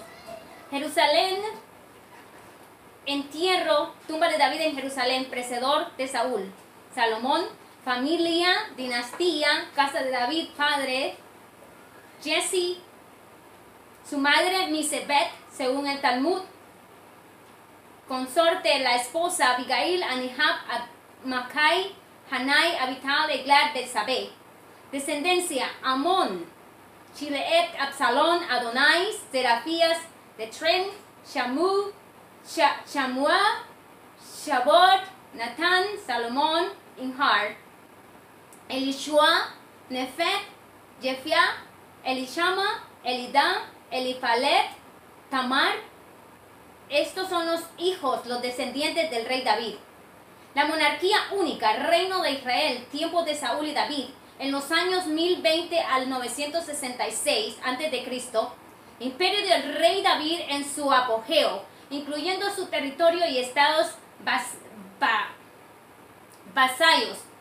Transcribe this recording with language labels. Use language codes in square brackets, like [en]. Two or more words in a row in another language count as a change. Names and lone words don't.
[es] Jerusalén, entierro, tumba de David en Jerusalén, precedor de Saúl. Salomón, familia, dinastía, casa de David, padre. Jesse, su madre Misebet, según el Talmud. Consorte, la esposa Abigail, Anihab, Macai, Hanai, Abital, Eglad, Betsabé. Descendencia, Amón, Chileet, Absalón, Adonai, Serafías, de Tren, Shamua, Shabot, Natán, Salomón, Inhar, Elishua, Nefet, Jefia, Elishama, Elidá, Elifalet, Tamar. Estos son los hijos, los descendientes del rey David. La monarquía única, reino de Israel, tiempos de Saúl y David, en los años 1020 al 966 a.C., imperio del rey David en su apogeo, incluyendo su territorio y estados vasallos.